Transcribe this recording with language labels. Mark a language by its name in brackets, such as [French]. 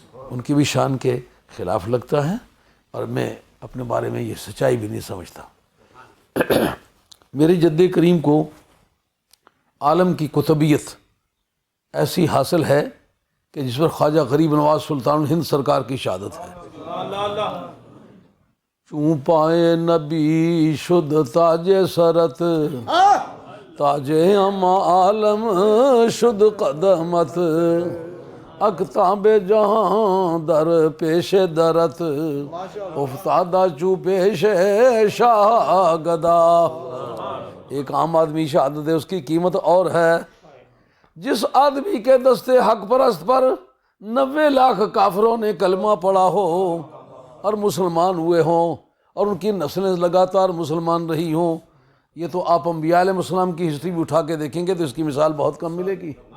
[Urdu] ان کی بھی شان کے خلاف لگتا ہے اور میں اپنے بارے میں یہ سچائی بھی نہیں سمجھتا. میرے جد کریم کو عالم کی کتبیت ایسی حاصل ہے کہ جس پر خواجہ غریب نواز سلطان الہند سرکار کی شہادت ہے. [Persian] چوں پائے نبی شد تاج سرت تاج ہم عالم شد قدمت اکتاب جہاں در پیش درت افتادہ چو پیش شاہ گدا. [Urdu] ایک عام آدمی شہادت ہے، اس کی قیمت اور ہے. جس آدمی کے دستے حق پرست پر 90 لاکھ کافروں نے کلمہ پڑھا ہو اور مسلمان ہوئے ہوں اور ان کی نسلیں لگاتار مسلمان رہی ہوں، یہ تو آپ انبیاء علیہ السلام کی ہسٹری بھی اٹھا کے دیکھیں گے تو اس کی مثال بہت کم ملے گی.